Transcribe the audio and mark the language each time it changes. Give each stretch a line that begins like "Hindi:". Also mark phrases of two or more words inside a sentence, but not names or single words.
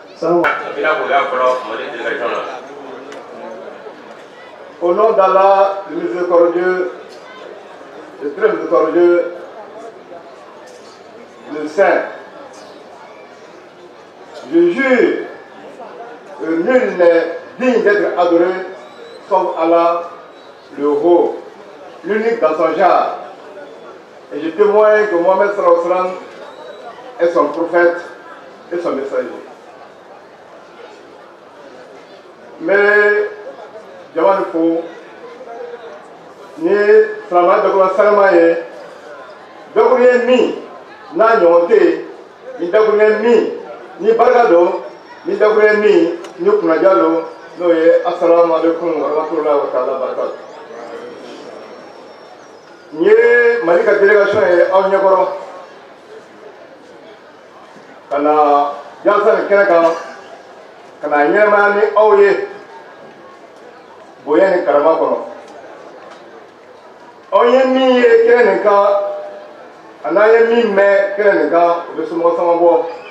French: Au nom d'Allah, le miséricordieux, le très miséricordieux, le Saint, je jure que nul n'est digne d'être adoré sauf Allah, le haut, l'unique dans son genre. Et je témoigne que Mohammed
Arabic: صلى الله عليه وسلم
French: est son prophète et son messager. Mais,
Bambara: jamani fo, ni salama dɔgɔla salama ye, dɔgɔlen min n'a ɲɔgɔn tɛ yen, ni dɔgɔlen min ni barika don, ni dɔgɔlen min ni kunnaja don, n'o ye
Arabic: السلام عليكم ورحمة الله وتعالى بركاته.
Bambara: N ye Mali ka délégation ye aw ɲɛkɔrɔ ka na jalsa nin kɛnɛ kan ka na ɲɛnamaya ni aw ye bonya ni karama kɔnɔ. Aw ye min ye kɛnɛ nin kan a n'an ye min mɛn kɛnɛ nin kan o bɛ somɔgɔ sama bɔ.